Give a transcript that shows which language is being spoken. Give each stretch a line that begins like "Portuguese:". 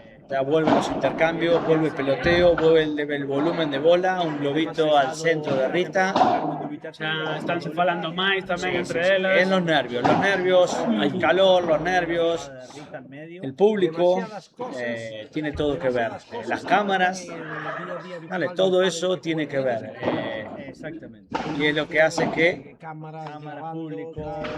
Spanish: Ya vuelven los intercambios, vuelve el peloteo, vuelve el volumen de bola, un globito al centro de Rita.
Galician: Xa están se falando máis tamén entre elas.
Spanish: En los nervios, hay calor, los nervios, Rita al medio. el público, Demasiadas cosas. tiene todo que ver. Las cámaras, vale, todo eso tiene que ver. Exactamente. Y es lo que hace que Cámara, Cámara, público.